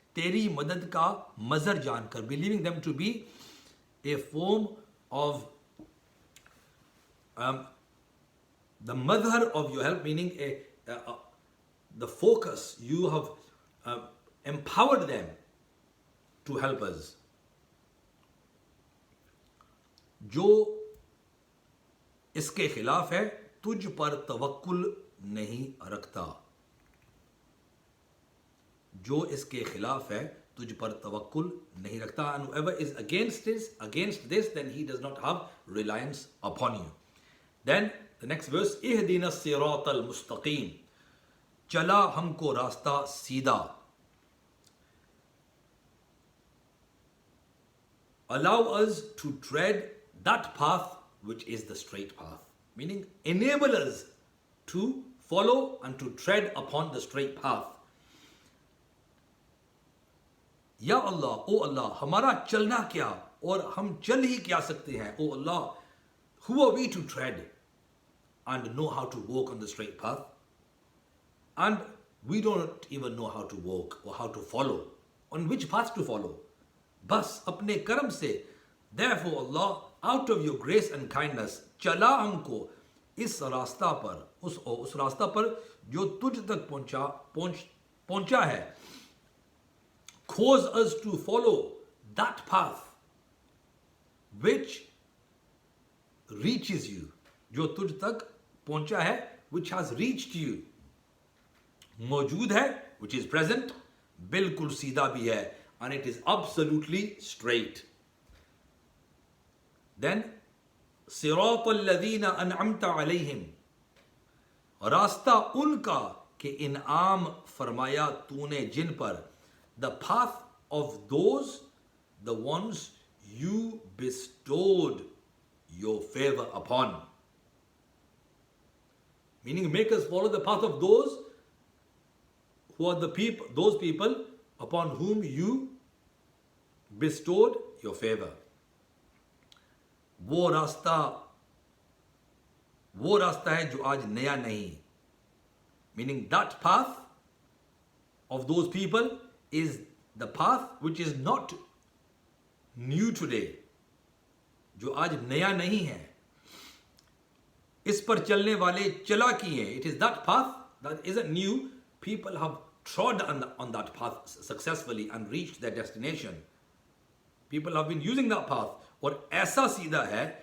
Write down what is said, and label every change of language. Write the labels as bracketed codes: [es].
[hi] Teri madad ka mazhar jankar, [en] believing them to be a form of the madhar of your help, meaning the focus. You have empowered them to help us. [hi] जो इसके खिलाफ है, तुझ पर तवक्कुल नहीं रखता. जो इसके खिलाफ है, तुझ पर तवक्कुल नहीं रखता. [en] And whoever is against this, then he does not have reliance upon you. Then the next verse, [ar] इहदिना सिरातल मुस्तकीम, [hi] चला हमको रास्ता सीधा. [en] Allow us to tread that path which is the straight path. Meaning enable us to follow and to tread upon the straight path. [hi] Ya Allah, [en] O Allah, [hi] हमारा चलना क्या और हम चल ही क्या सकते हैं. [en] O Allah, who are we to tread and know how to walk on the straight path? And we don't even know how to walk or how to follow. On which path to follow? [hi] Bas apne karam se. [en] Therefore Allah, out of your grace and kindness, [hi] चला हमको इस रास्ता पर, उस रास्ता पर जो तुझ तक पहुंचा है. [en] Cause us to follow that path which reaches you, [hi] जो तुझ तक पहुंचा है, [en] which has reached you. [hi] मौजूद है, [en] which is present, [hi] बिल्कुल सीधा भी है, [en] and it is absolutely straight. [hi] Then [ar] सिरात الذين أنعمت عليهم, [hi] रास्ता उनका के इनाम फरमाया तूने जिन पर. [en] The path of those, the ones you bestowed your favor upon. Meaning make us follow the path of those who are those people upon whom you bestowed your favor. [hi] वो रास्ता है जो आज नया नहीं. [en] Meaning that path of those people is the path which is not new today, [hi] जो आज नया नहीं है. इस पर चलने वाले चला किए. [en] It is that path that isn't new. People have trod on that path successfully and reached their destination. People have been using that path. [hi] और ऐसा सीधा है